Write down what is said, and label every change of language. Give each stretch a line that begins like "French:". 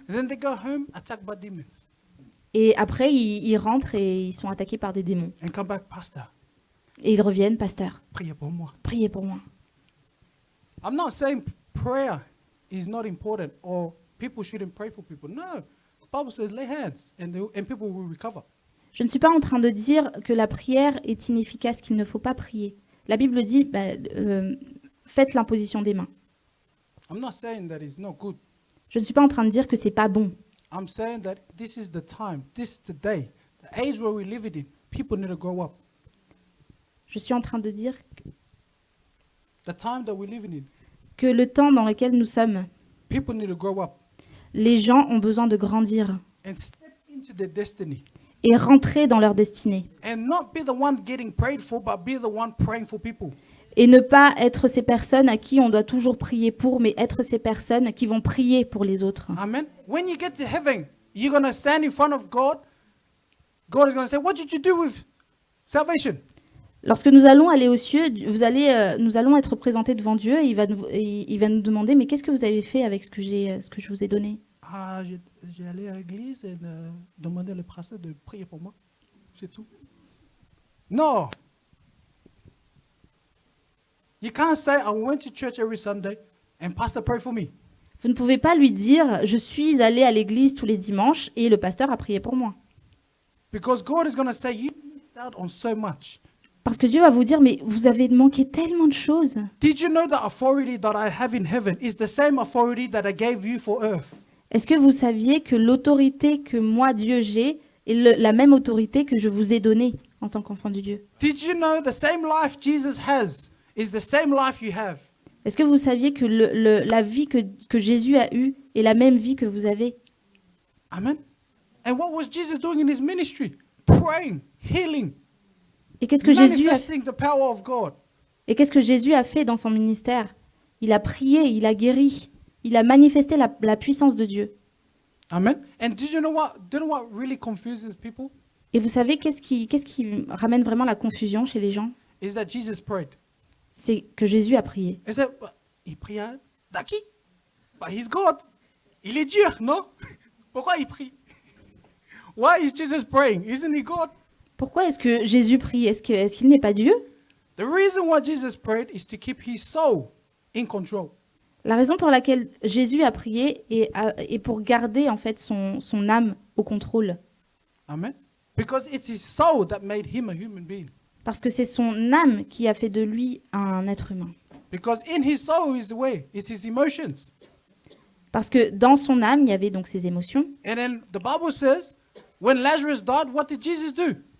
English: And then they go home, attacked by demons,
French: Et après, ils rentrent et ils sont attaqués par des démons.
English: and come back, Pastor,
French: Et ils reviennent, pasteur, priez pour moi. priez pour moi.
English: I'm not saying prayer is not important or people shouldn't pray for people. No, the Bible says lay hands and people will recover.
French: Je ne suis pas en train de dire que la prière est inefficace, qu'il ne faut pas prier. La Bible dit, faites l'imposition des mains.
English: I'm not saying that it's not good.
French: Je ne suis pas en train de dire que c'est pas bon.
English: I'm saying that this is the time, this is the day, the age where we live it in. People need to grow up.
French: Je suis en train de dire
English: The time that we live in,
French: que le temps dans lequel nous sommes,
English: people need to grow up
French: les gens ont besoin de grandir
English: and step into their destiny
French: et rentrer dans leur destinée.
English: and not be the one getting prayed for, but be the one praying for people.
French: Et ne pas être ces personnes à qui on doit toujours prier pour, mais être ces personnes qui vont prier pour les autres.
English: Amen. When you get to heaven, you're going to stand in front of God. God is going to say, what did you do with salvation?
French: Lorsque nous allons aller aux cieux, nous allons être présentés devant Dieu et il va nous demander, mais qu'est-ce que vous avez fait avec ce que je vous ai donné? Ah, j'ai allé à l'église et demandé le pasteur de prier pour moi. C'est tout. Non.
English: You can't say, I went to church every Sunday and pastor prayed for me.
French: Vous ne pouvez pas lui dire, je suis allé à l'église tous les dimanches et le pasteur a prié pour moi.
English: Because God is going to say, you missed out on so much.
French: Parce que Dieu va vous dire, mais vous avez manqué tellement de choses.
English: Did you know the authority that I have in heaven is the same authority that I gave you for earth?
French: Est-ce que vous saviez que l'autorité que moi, Dieu, j'ai est la même autorité que je vous ai donnée en tant qu'enfant de Dieu?
English: Did you know the same life Jesus has is the same life you have?
French: Est-ce que vous saviez que la vie que Jésus a eue est la même vie que vous avez?
English: Amen. And what was Jesus doing in his ministry? Praying, healing,
French: Et qu'est-ce que Jésus a
English: manifesting the power of God.
French: Et qu'est-ce que Jésus a fait dans son ministère? Il a prié, il a guéri, il a manifesté la puissance de Dieu.
English: Amen. And do you know what really confuses people?
French: Et vous savez qu'est-ce qui ramène vraiment la confusion chez les gens?
English: Is that Jesus prayed.
French: C'est que Jésus a prié.
English: Is that
French: il prie Daki?
English: But he's God.
French: Il est Dieu, non? Pourquoi il prie?
English: Why is Jesus praying? Isn't he God?
French: Pourquoi est-ce que Jésus prie? Est-ce qu'il n'est pas Dieu?
English: The reason why Jesus prayed is to keep his soul in control.
French: La raison pour laquelle Jésus a prié est pour garder en fait son âme au contrôle.
English: Amen. Because it's his soul that made him a human being.
French: Parce que c'est son âme qui a fait de lui un être humain.
English: Because in his soul is the way, it's his emotions.
French: Parce que dans son âme, il y avait donc ses émotions.
English: And then the Bible says, when Lazarus died, what did Jesus do?